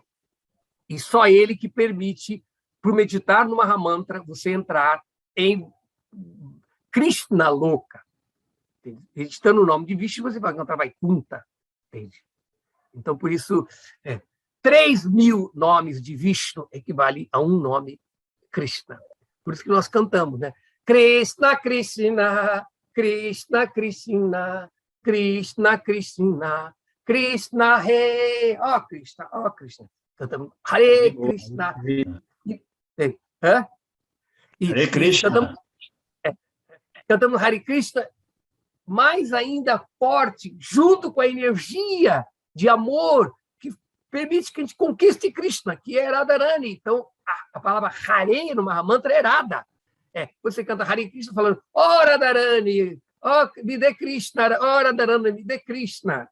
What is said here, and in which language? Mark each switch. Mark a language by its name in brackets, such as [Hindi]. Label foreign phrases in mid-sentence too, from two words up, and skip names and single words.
[Portuguese] E só ele que permite, por meditar no Mahamantra, você entrar em Krishna Loka. Editando o nome de Vishnu, você vai cantar Vaikuntha. Entende? Então, por isso, 3.000 nomes de Vishnu equivale a um nome Krishna. Por isso que nós cantamos, né? Krishna, Krishna, Krishna, Krishna, Krishna, Krishna, Krishna, Hare, ó Krishna, ó Krishna. Cantamos Hare Krishna. Hare Krishna. Cantamos Hare Krishna mais ainda forte, junto com a energia de amor que permite que a gente conquiste Krishna, que é Radharani. Então, a palavra Hare no Mahamantra é Radha. Você canta Hare Krishna falando, ó Radharani, ó me dê Krishna, ó Radharani, me dê Krishna.